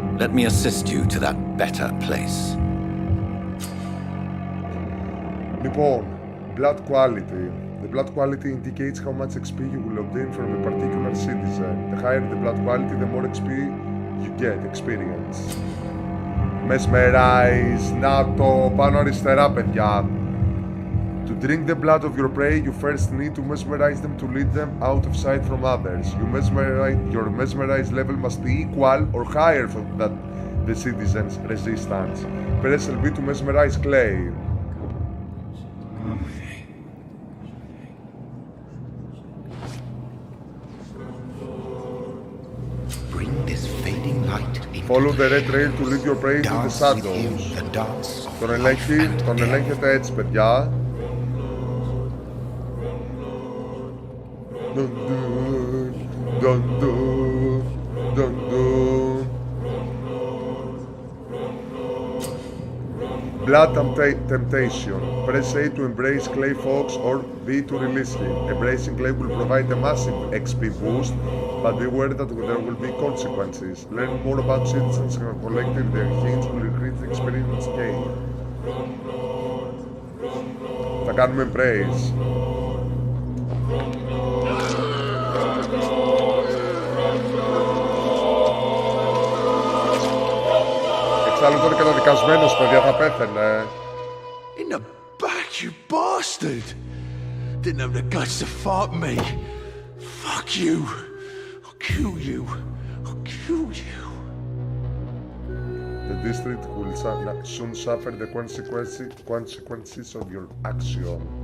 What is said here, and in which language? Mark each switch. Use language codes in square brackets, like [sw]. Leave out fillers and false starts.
[en] Let me assist you to that better place. [el] Λοιπόν, [en] blood quality. The blood quality indicates how much XP you will obtain from a particular citizen. The higher the blood quality, the more XP you get, experience. [el] Mesmerize, να το πάνω αριστερά, παιδιά. [en] To drink the blood of your prey, you first need to mesmerize them to lead them out of sight from others. Your mesmerize level must be equal or higher than the citizen's resistance. Press LB to mesmerize Clay. Follow the red trail to lead your prey into the shadows. [el] Τον ελέγχετε έτσι, παιδιά. Dun, dun, dun, dun, dun. [en] Blood temptation. Press A to embrace Clay Fox or B to release him. Embracing Clay will provide a massive XP boost, but beware that there will be consequences. Learn more about citizens and collecting their hints will increase the experience gain. [el] Θα κάνουμε embrace. Εξάλλου τώρα καταδικασμένος, παιδιά, θα πέθαινε. [en] In the back, you bastard! Didn't have the guts to fight me. Fuck you. I'll kill you. I'll kill you. The district will soon suffer the consequences of your action.